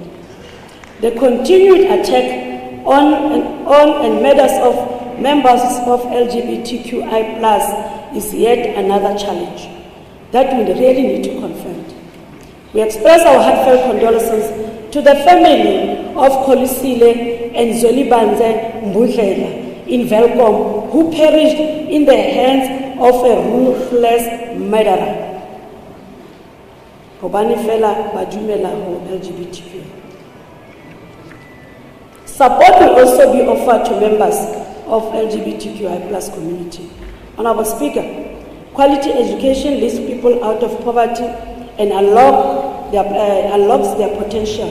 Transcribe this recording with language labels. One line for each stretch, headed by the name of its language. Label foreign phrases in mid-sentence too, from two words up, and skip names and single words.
English: The continued attack on and murders of members of LGBTQI+ is yet another challenge that we really need to confront. We express our heartfelt condolences to the family of Kolisile and Zolibanze Mbudlela in Velkom, who perished in the hands of a ruthless murderer.
Southern Sotho: Hobane fela badumela ho LGBTQ.
English: Support will also be offered to members of LGBTQI+ community. Honorable Speaker, quality education lifts people out of poverty and unlocks their potential.